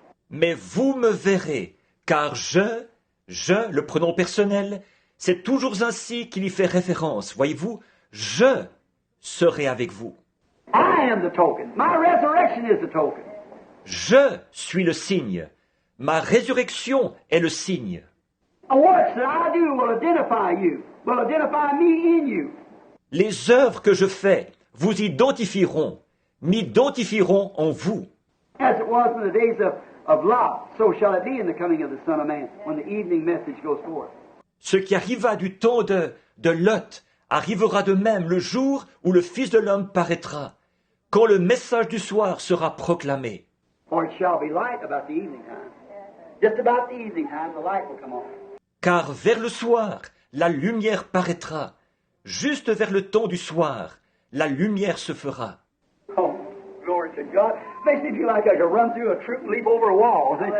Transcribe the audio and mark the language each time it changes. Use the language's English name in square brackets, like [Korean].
[French] Mais vous me verrez, car je, le pronom personnel, c'est toujours ainsi qu'il y fait référence, voyez-vous, je serai avec vous. [English] I am the token. My resurrection is the token. [French] Je suis le signe. Ma résurrection est le signe. [English] The works that I do will identify you, will identify me in you. [French] Les œuvres que je fais vous identifieront, m'identifieront en vous. [English] As it was in the days of Lot, so shall it be in the coming of the Son of Man, when the evening message goes forth. [French] Ce qui arriva du temps de Lot arrivera de même le jour où le Fils de l'homme paraîtra, quand le message du soir sera proclamé. [English] For it shall be light about the evening time. Just about the evening time, the light will come on. [French] Car vers le soir, la lumière paraîtra. Juste vers le temps du soir, la lumière se fera. [English] Oh, glory to God. Makes me feel like I could run through a troop and leap over a wall.